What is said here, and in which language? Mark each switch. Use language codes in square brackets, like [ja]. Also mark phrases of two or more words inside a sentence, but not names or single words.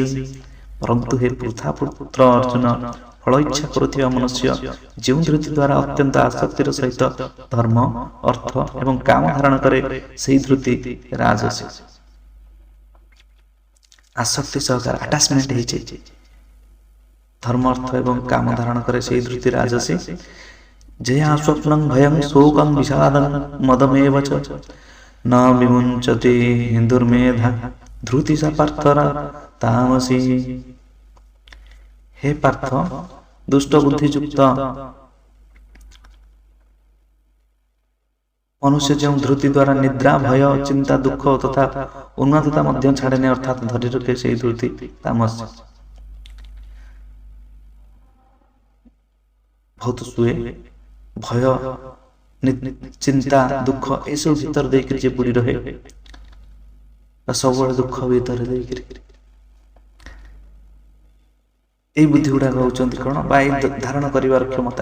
[or] ପରନ୍ତୁ ହେ ପୃଥା ପୁତ୍ର ଅର୍ଜୁନ, ଫଳ ଇଚ୍ଛା କରୁଥିବା ମନୁଷ୍ୟ ଯେଉଁ ଧୃତି ଦ୍ୱାରା ଅତ୍ୟନ୍ତ ଆସକ୍ତିର ସହିତ ଧର୍ମ, ଅର୍ଥ ଏବଂ କାମ ଧାରଣ କରେ, ସେହି ଧୃତି ରାଜସୀ। ଆସକ୍ତି ସହକାର ଆଟାଚମେଣ୍ଟ ହେଇଛି, ଧର୍ମ ଅର୍ଥ ଏବଂ କାମ ଧାରଣ କରେ, ସେହି ଧୃତି ରାଜସୀ। [sa] ଜୟା ସ୍ୱପ୍ନଂ ଭୟଂ ଶୋକଂ ବିଷାଦଂ ମଦମେବ চ ন বিমুঞ্চতি দুর্মেধা ধৃতি সা পার্থ তামসী। [or] ହେ ପାର୍ଥ, ଦୁଷ୍ଟ ବୁଦ୍ଧିଯୁକ୍ତ ମନୁଷ୍ୟ ଯେଉଁ ଧୃତି ଦ୍ୱାରା ନିଦ୍ରା, ଭୟ, ଚିନ୍ତା, ଦୁଃଖ ତଥା ଉନ୍ମାଦତା ମଧ୍ୟ ଛାଡ଼େନି, ଅର୍ଥାତ୍ ଧରି ରଖେ, ସେହି ଧୃତି ତାମସୀ। ବହୁତ ଶୁଏ, ଭୟ, ଚିନ୍ତା, ଦୁଃଖ ଏସବୁ ଭିତରେ ଦେଇକରି ଯେ ବୁଡ଼ି ରହେ, ସବୁବେଳେ ଦୁଃଖ ଭିତରେ ଦେଇକରି, ଏଇ ବୁଦ୍ଧି ଗୁଡାକ ହଉଛନ୍ତି କଣ ବା ଏଇ ଧାରଣ କରିବାର କ୍ଷମତା।